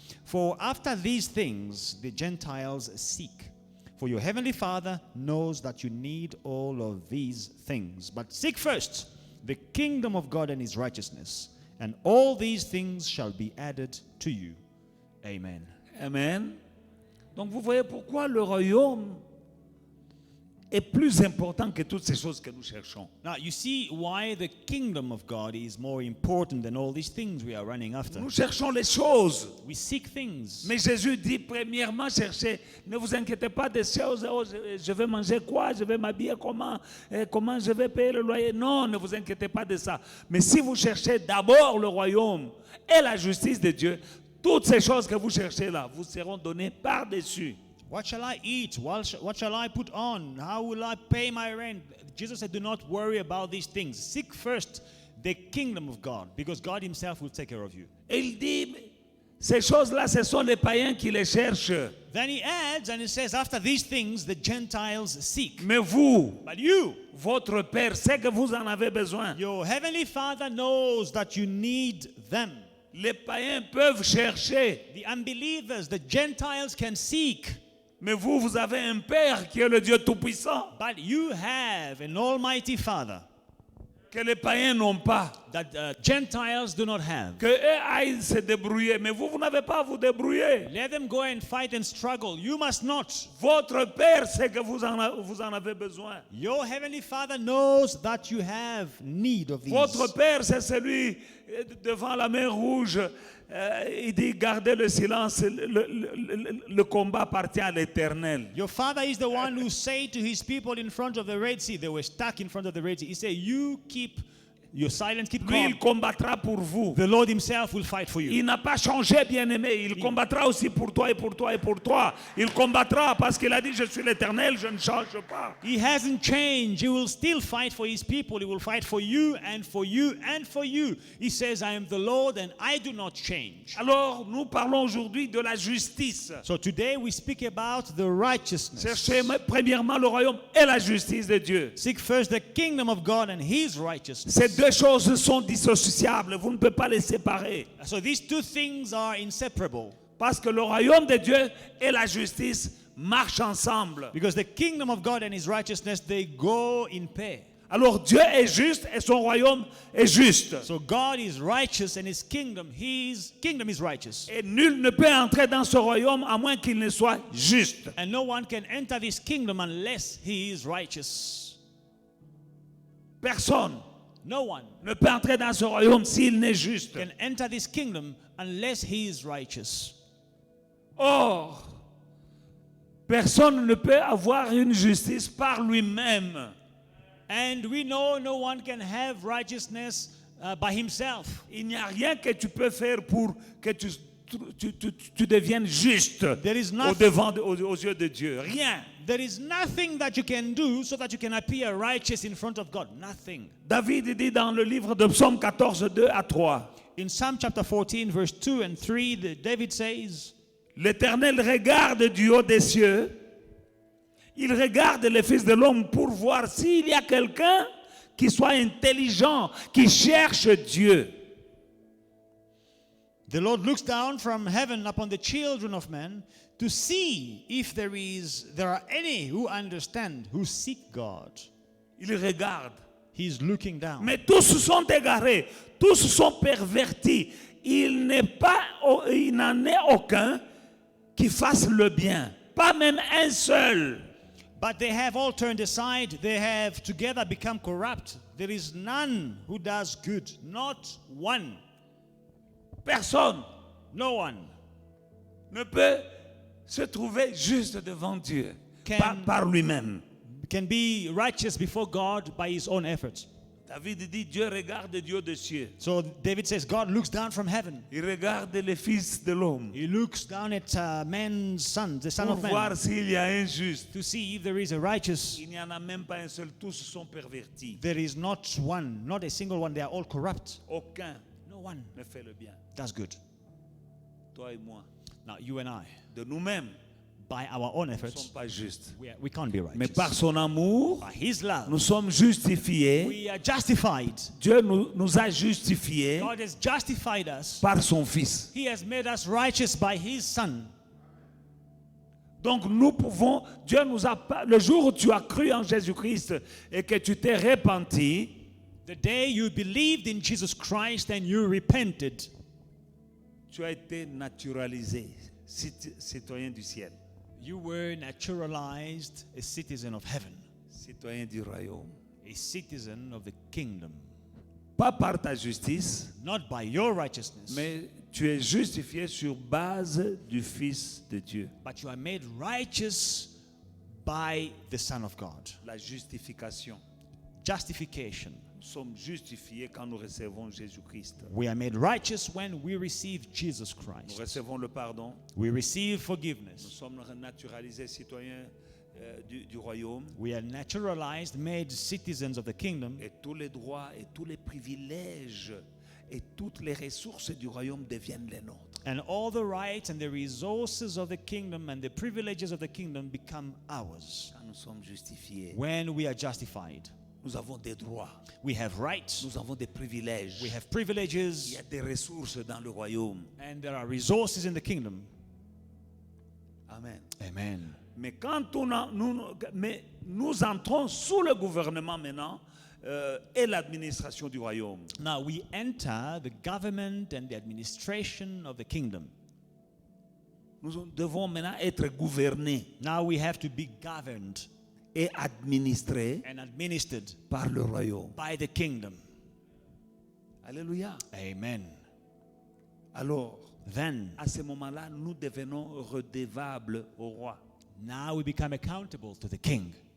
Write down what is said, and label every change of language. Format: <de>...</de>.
<en>For after these things the Gentiles seek. For your heavenly Father knows that you need all of these things. But seek first the kingdom of God and his righteousness, and all these things shall be added to you. Amen. Amen.</en> <fr>Donc vous voyez pourquoi le royaume est plus important que toutes ces choses que nous cherchons.</fr> <en>Now you see why the kingdom of God is more important than all these things we are running after.</en> <fr>Nous cherchons les choses.</fr> <en>We seek things.</en> <fr>Mais Jésus dit premièrement cherchez. Ne vous inquiétez pas des choses. Oh, je vais manger quoi? Je vais m'habiller comment? Comment je vais payer le loyer? Non, ne vous inquiétez pas de ça. Mais si vous cherchez d'abord le royaume et la justice de Dieu, toutes ces choses que vous cherchez là vous seront données par-dessus.</fr> <en>What shall I eat? What shall I put on? How will I pay my rent? Jesus said, do not worry about these things. Seek first the kingdom of God, because God himself will take care of you.</en> <fr>Et il dit, ces choses-là, ce sont les païens qui les cherchent.</fr> <en>Then he adds, and he says, after these things, the Gentiles seek.</en> <fr>Mais vous,</fr> <en>But you,</en> <fr>votre Père, sait que vous en avez besoin.</fr> <en>your heavenly Father knows that you need them.</en> <fr>Les païens peuvent chercher.</fr> <en>The unbelievers, the Gentiles can seek.</en> <fr>Mais vous, vous avez un Père qui est le Dieu Tout-Puissant,</fr> <en>But you have an almighty Father</en> <fr>que les païens n'ont pas.</fr> <en>that Gentiles do not have.</en> <fr>Que eux aillent se débrouiller. Mais vous, vous n'avez pas à vous débrouiller.</fr> <en>Let them go and fight and struggle. You must not.</en> <fr>Votre Père sait que vous en avez besoin.</fr> <en>Your heavenly Father knows that you have need of these.</en> <fr>Votre Père, c'est celui devant la mer rouge. Il dit, gardez le silence, le combat appartient à l'Éternel.</fr> <en>Your Father is the one who said to his people in front of the Red Sea, they were stuck in front of the Red Sea. He said, you keep your silence, keep</en> <fr>Lui,</fr> <en>calm.</en> <fr>il combattra pour vous.</fr> <en>The Lord himself will fight for you.</en> <fr>Il n'a pas changé, bien-aimé. Il combattra aussi pour toi et pour toi et pour toi. Il combattra parce qu'il a dit, je suis l'Éternel, je ne change pas.</fr> <en>He hasn't changed. He will still fight for his people. He will fight for you and for you and for you. He says, I am the Lord and I do not change.</en> <fr>Alors, nous parlons aujourd'hui de la justice.</fr> <en>So today we speak about the righteousness.</en> <fr>Cherchez premièrement le royaume et la justice de Dieu.</fr> <en>Seek first the kingdom of God and his righteousness.</en> <fr>Ces deux choses sont dissociables. Vous ne pouvez pas les séparer.</fr> <en>So these two things are inseparable.</en> <fr>Parce que le royaume de Dieu et la justice marchent ensemble.</fr> <en>Because the kingdom of God and his righteousness, they go in pair.</en> <fr>Alors Dieu est juste et son royaume est juste.</fr> <en>So God is righteous and his kingdom is righteous.</en> <fr>Et nul ne peut entrer dans ce royaume à moins qu'il ne soit juste.</fr> <en>And no one can enter this kingdom unless he is righteous.</en> <fr>Personne</fr> <en>No one</en> <fr>ne peut entrer dans ce royaume s'il n'est juste.</fr> <en>can enter this kingdom unless he is righteous.</en> <fr>Or, personne ne peut avoir une justice par lui-même.</fr> <en>And we know no one can have righteousness by himself.</en> <fr>Il n'y a rien que tu peux faire pour que tu deviennes juste</fr> <en>There is</en> <fr>aux yeux de Dieu. Rien.</fr> <en>There is nothing that you can do so that you can appear righteous in front of God. Nothing.</en> <fr>David dit dans le livre de Psaume 14, 2 à 3.</fr> <en>In Psalm chapter 14, verse 2 and 3, David says,</en> <fr>l'Éternel regarde du haut des cieux. Il regarde les fils de l'homme pour voir s'il y a quelqu'un qui soit intelligent, qui cherche Dieu.</fr> <en>the Lord looks down from heaven upon the children of men to see if there are any who understand, who seek God.</en> <fr>Il regarde.</fr> <en>He's looking down.</en> <fr>Mais tous sont égarés, tous sont pervertis. Il n'en est aucun qui fasse le bien. Pas même un seul.</fr> <en>But they have all turned aside. They have together become corrupt. There is none who does good. Not one.</en> <fr>Personne</fr> <en>No one.</en> <fr>ne peut se trouver juste devant Dieu par lui-même.</fr> <en>Can be righteous before God by his own efforts.</en> <fr>David dit, Dieu regarde du haut des cieux.</fr> <en>So David says, God looks down from heaven.</en> <fr>Il regarde les fils de l'homme</fr> <en>He looks down at man's son, the son</en> <fr>pour</fr> <en>of man,</en> <fr>voir s'il y a un juste.</fr> <en>to see if there is a righteous.</en> <fr>Il n'y en a même pas un seul, tous sont pervertis.</fr> <en>There is not one, not a single one. They are all corrupt.</en> <fr>Aucun</fr> <en>No one</en> <fr>ne fait le bien.</fr> <en>does good.</en> <fr>Toi et moi,</fr> <en>Now, you and I,</en> <fr>de nous-mêmes,</fr> <en>by our own</en> <fr>ne sommes</fr> <en>efforts,</en> <fr>pas justes.</fr> <en>we can't be</en> <fr>Mais</fr> <en>righteous.</en> <fr>par son amour,</fr> <en>By his love,</en> <fr>nous sommes justifiés.</fr> <en>we are justified.</en> <fr>Dieu nous a justifiés</fr> <en>God has justified us.</en> <fr>par son Fils.</fr> <en>He has made us righteous by his son.</en> <fr>Donc nous pouvons, Dieu nous a pas, le jour où tu as cru en Jésus-Christ et que tu t'es repenti,</fr> <en>The day you believed in Jesus Christ and you repented,</en> <fr>tu as été naturalisé, citoyen du ciel,</fr> <en>you were naturalized a citizen of heaven,</en> <fr>citoyen du royaume.</fr> <en>a citizen of the kingdom.</en> <fr>Pas par ta justice,</fr> <en>Not by your righteousness,</en> <fr>mais tu es justifié sur base du Fils de Dieu.</fr> <en>but you are made righteous by the Son of God.</en> <fr>La justification.</fr> <en>Justification.</en> <fr>Nous sommes justifiés quand nous recevons Jésus-Christ.</fr> <en>We are made righteous when we receive Jesus</en> <fr>Nous</fr> <en>Christ.</en> <fr>recevons le pardon.</fr> <en>We receive</en> <fr>Nous</fr> <en>forgiveness.</en> <fr>sommes naturalisés citoyens du royaume.</fr> <en>We are naturalized, made citizens of the kingdom.</en> <fr>Et tous les droits et tous les privilèges et toutes les ressources du royaume deviennent les nôtres.</fr> <en>And all the rights and the resources of the kingdom and the privileges of the kingdom become ours.</en> <fr>Quand nous sommes justifiés,</fr> <en>When we are justified,</en> <fr>nous avons des droits,</fr> <en>we have rights,</en> <fr>nous avons des privilèges.</fr> <en>we have</en> <fr>Il</fr> <en>privileges,</en> <fr>y a des ressources dans le royaume.</fr> <en>and there are resources in the kingdom. Amen. Amen.</en> <fr>Mais quand nous entrons sous le gouvernement maintenant et l'administration du royaume,</fr> <en>Now we enter the government and the administration of the kingdom.</en> <fr>nous devons maintenant être gouvernés</fr> <en>Now we have to be governed</en> <fr>et administrés</fr> <en>and administered</en> <fr>par le royaume.</fr> <en>by the kingdom.</en> <fr>Alléluia.</fr> <en>Amen.</en> <fr>Alors,</fr> <en>Then,</en> <fr>à ce moment-là, nous devenons redevables au roi.</fr> <en>now we become accountable to the king.</en>